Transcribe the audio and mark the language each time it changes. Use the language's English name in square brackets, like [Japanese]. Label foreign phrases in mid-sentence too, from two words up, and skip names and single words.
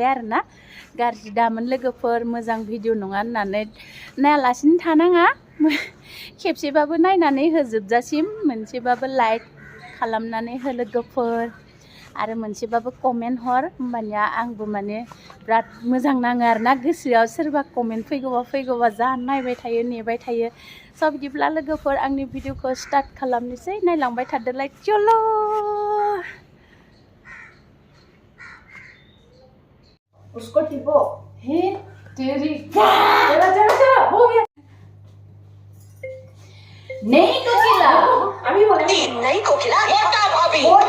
[Bodo] आरोना गाज्रि दामोन लोगोफोर मोजां भिडिअ नङा होननानै नायालासिनो थानाङा खेबसेबाबो नायनानै होजोबजासिम मोनसेबाबो लाइक खालामनानै हो लोगोफोर आरो मोनसेबाबो कमेन्ट हर होमबानिया आंबो माने बिराद मोजां नाङो आरोना गोसोआव सोरबा कमेन्ट फैगौबा जा नायबाय थायो नेबाय थायो स' बिदिब्ला लोगोफोर आंनि भिडिअखौ स्टार्ट खालामनोसै नायलांबाय थादोलाय चलो [Hindi] उसको टिपो हे तेरी चला हो गया नहीं कोकिला अभी बोला नहीं कोकिला मोटा भाभी